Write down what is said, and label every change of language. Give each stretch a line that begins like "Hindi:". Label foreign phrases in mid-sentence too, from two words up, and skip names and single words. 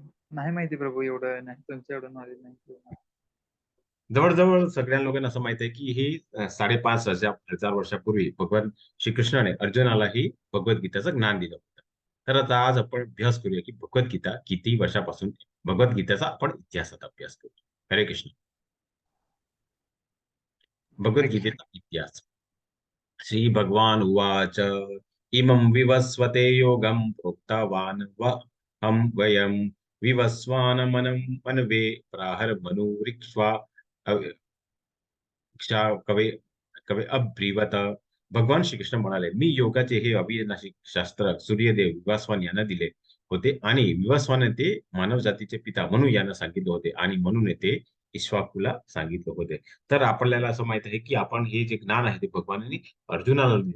Marathi: नाही माहिती प्रभू, एवढं नाही, तुमचं एवढं नॉलेज नाही. जवळजवळ सगळ्या लोकांना असं माहित आहे की ही 5,500 वर्षापूर्वी भगवान श्रीकृष्णाने अर्जुनाला ही भगवद्गीतेचं ज्ञान दिलं होतं. तर आता आज आपण अभ्यास करूया की भगवद्गीता किती वर्षापासून भगवद्गीतेचा आपण इतिहासात अभ्यास करू. हरे कृष्ण. हरे कृष्ण. भगवद्गीतेचा इतिहास.
Sanskrit: श्री भगवान उवाच इमं विवस्वते योगं प्रोक्तवान् हम वयं विवस्वानमनं मनवे प्राहर मनुरिक्ष्वा क्षा कवे कवे अब्रीवत.
Marathi: भगवान श्रीकृष्ण म्हणाले, मी योगाचे हे अविनाशी शास्त्र सूर्यदेव विवास्वान यांना दिले होते आणि विवास्वाने ते मानव जातीचे पिता म्हणून यांना सांगितले होते आणि म्हणून ते इक्ष्वाकूला सांगितले होते. तर आपल्याला असं माहित आहे की आपण हे जे ज्ञान आहे ते भगवानांनी अर्जुनाला दिले.